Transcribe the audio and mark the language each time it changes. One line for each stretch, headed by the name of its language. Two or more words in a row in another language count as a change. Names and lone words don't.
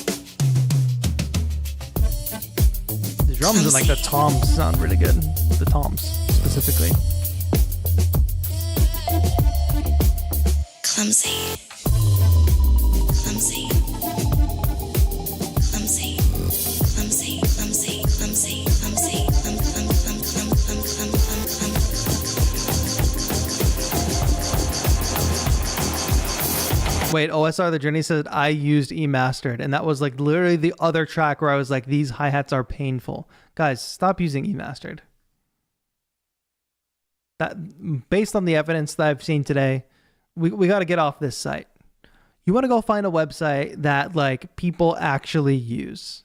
English: The drums and like the toms sound really good. The toms specifically. Clumsy. Clumsy. Clumsy. Clumsy. Clumsy. Clumsy. Clumsy. Clum clum clum clum clum clum clum clum. Wait, OSR The Journey said I used eMastered, and that was like literally the other track where I was like, these hi-hats are painful. Guys, stop using eMastered. That, based on the evidence that I've seen today, we got to get off this site. You want to go find a website that like people actually use.